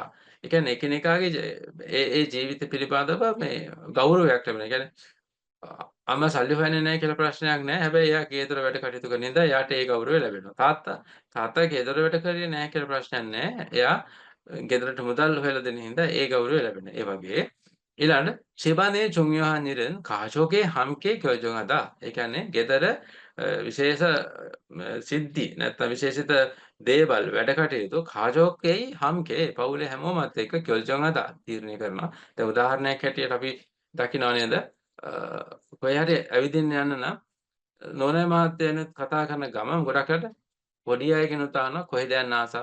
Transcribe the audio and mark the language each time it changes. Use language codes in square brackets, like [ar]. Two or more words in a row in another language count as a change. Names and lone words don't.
[si] ඒ කියන්නේ එකිනෙකාගේ ඒ ජීවිත පිළිබඳව මේ ගෞරවයක් ලැබෙනවා. ඒ කියන්නේ අම්මා සල්ලි හොයන්නේ නැහැ කියලා ප්‍රශ්නයක් නැහැ. හැබැයි එයා ගෙදර වැඩ කටයුතු කරන නිසා එයාට ඒ ගෞරවය ලැබෙනවා. තාත්තා ගෙදර වැඩ කරේ නැහැ කියලා ප්‍රශ්නයක් නැහැ. එයා ගෙදරට මුදල් හොයලා දෙන හින්දා ඒ ගෞරවය ලැබෙනවා. ඒ වගේ ඊළඟ [ko] 집안의 중요한 일은 가족의 함께 결정하다. [si] ඒ කියන්නේ ගෙදර විශේෂ සිද්ධි නැත්නම් විශේෂිත දේවල් වැඩ කටයුතු [ko] 가족이 함께 [si] පවුලේ හැමෝමත් එක්ක 결정하다 තීරණය කරනවා. දැන් උදාහරණයක් හැටියට අපි දකිනවා නේද? කොහේ හරි ඇවිදින්න යන්න නම් නෝනා මහත්තයනුත් කතා කරන ගමන් ගොඩකට පොඩි අයගෙනුත් අහනවා කොහෙද යන්න ආසා?